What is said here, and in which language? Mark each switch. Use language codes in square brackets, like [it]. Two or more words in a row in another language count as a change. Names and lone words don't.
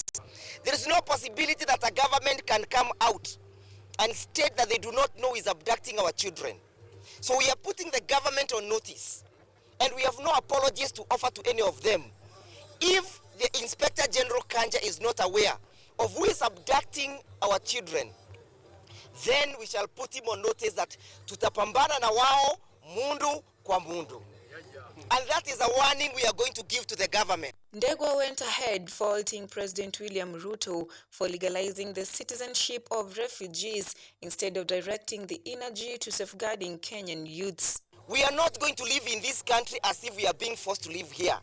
[en] There is no possibility that a government can come out and state that they do not know is abducting our children. So we are putting the government on notice, and we have no apologies to offer to any of them. If the Inspector General Kanja is not aware of who is abducting our children, then we shall put him on notice that [sw] tutapambana na wao mundu kwa mundu. [en] And that is a warning we are going to give to the government. Ndegwa went ahead faulting President William Ruto for legalizing the citizenship of refugees instead of directing the energy to safeguarding Kenyan youths. We are not going to live in this country as if we are being forced to live here.